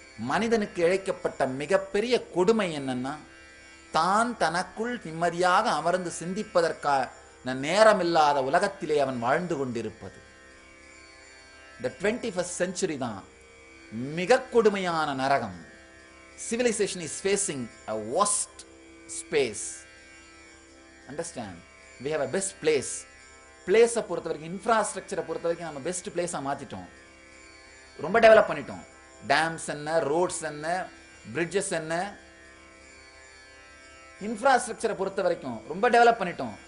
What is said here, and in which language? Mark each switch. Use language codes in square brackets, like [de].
[ta] மனிதனுக்கு இழைக்கப்பட்ட மிகப்பெரிய கொடுமை என்னன்னா, தான் தனக்குள் நிம்மதியாக அமர்ந்து சிந்திப்பதற்கான நேரமில்லாத உலகத்திலே அவன் வாழ்ந்து கொண்டிருப்பது. இந்த 21st century தான் மிக கொடுமையான நரகம். [en] Civilization is facing a worst space. Understand? We have a best place. [ta] பிளேஸை பொறுத்த வரைக்கும், இன்ஃப்ராஸ்ட்ரக்சரை பொறுத்த வரைக்கும் நம்ம பெஸ்ட் பிளேஸா மாத்திட்டோம். ரொம்ப டெவலப் பண்ணிட்டோம். டேம்ஸ் என்ன, ரோட்ஸ் என்ன, பிரிட்ஜஸ் என்ன, இன்ஃப்ராஸ்ட்ரக்சரை பொறுத்த வரைக்கும் ரொம்ப டெவலப் பண்ணிட்டோம்.